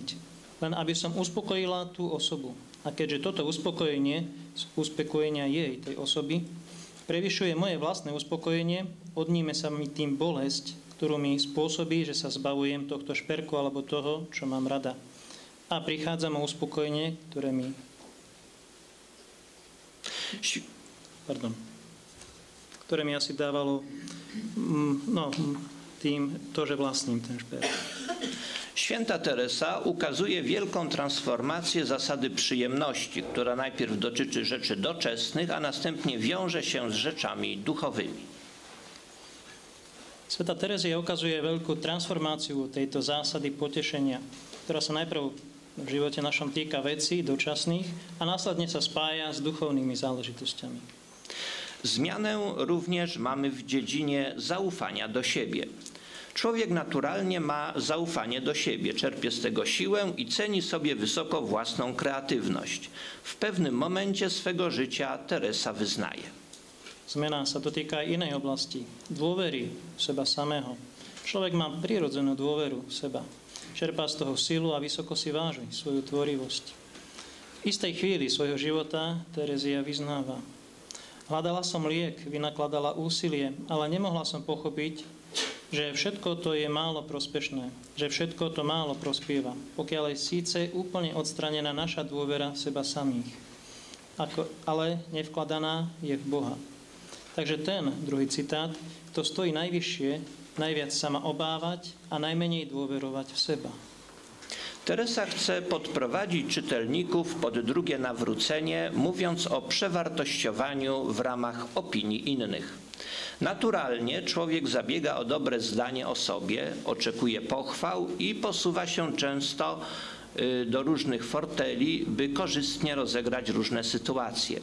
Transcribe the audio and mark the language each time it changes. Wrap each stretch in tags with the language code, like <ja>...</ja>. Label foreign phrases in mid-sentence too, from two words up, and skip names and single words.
<sk>Len aby som uspokojila tú osobu. A keďže toto uspokojenie z uspokojenia jej, tej osoby, prevyšuje moje vlastné uspokojenie, odníme sa mi tým bolesť, ktorú mi spôsobí, že sa zbavujem tohto šperku alebo toho, čo mám rada. A prichádzam o uspokojenie, ktoré mi asi dávalo tým to, że vlastním ten šperk.</sk> <pl>Święta Teresa ukazuje wielką transformację zasady przyjemności, która najpierw dotyczy rzeczy doczesnych, a następnie wiąże się z rzeczami duchowymi.</pl> <sk>Sveta Terezia ukazuje veľkú transformáciu tejto zásady potešenia, ktorá sa najprv v živote našom týka vecí dočasných a následne sa spája s duchovnými záležitosťami.</sk> <pl>Zmianę również mamy w dziedzinie zaufania do siebie. Człowiek naturalnie ma zaufanie do siebie, czerpie z tego siłę i ceni sobie wysoko własną kreatywność. W pewnym momencie swego życia Teresa wyznaje.</pl> <sk>Zmena sa dotýka aj inej oblasti. Dôvery v seba samého. Človek má prirodzenú dôveru v seba. Čerpá z toho silu a vysoko si váži svoju tvorivosť. V istej chvíli svojho života Terezia vyznáva: hľadala som liek, vynakladala úsilie, ale nemohla som pochopiť, že všetko to je málo prospešné, že všetko to málo prospieva, pokiaľ je síce úplne odstranená naša dôvera v seba samých, ale nevkladaná je v Boha. Takže ten, druhý citát, kto stojí najvyššie, najviac sa má obávať a najmenej dôverovať v seba.</sk> <pl>Teresa chce podprowadzić czytelników pod drugie nawrócenie, mówiąc o przewartościowaniu w ramach opinii innych. Naturalnie człowiek zabiega o dobre zdanie o sobie, oczekuje pochwał i posuwa się często do różnych forteli, by korzystnie rozegrać różne sytuacje.</pl>